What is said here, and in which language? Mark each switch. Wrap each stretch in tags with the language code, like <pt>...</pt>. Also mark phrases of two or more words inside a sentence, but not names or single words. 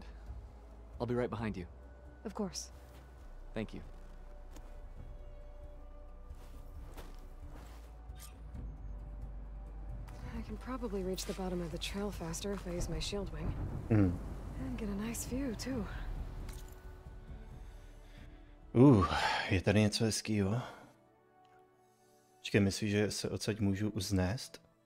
<en>I'll be right behind you. Of course. Thank you. I can probably reach the bottom of the trail faster if I use my shield wing. And get a nice view, too.</en> <cs>Je tady něco hezkýho. Počkej, myslíš, že se odsaď můžu uznést?</cs>